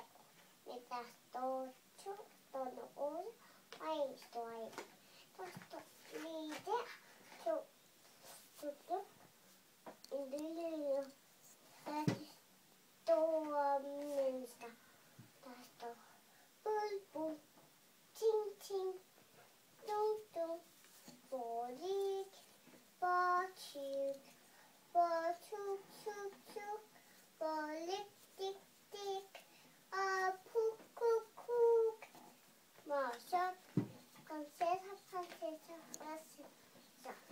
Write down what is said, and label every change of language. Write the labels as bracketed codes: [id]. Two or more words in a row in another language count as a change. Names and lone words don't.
[da] Men der står 2, står der 8, og 1 står 1. Der står lige der 2 stykker. En lille rigtig store mennesker. Der står bul bul, ting ting, dum dum, bolik, bortyk, bortuk tuk tuk, bolik dik dik, og puk kuk kuk. Morsom, prinsesser, så.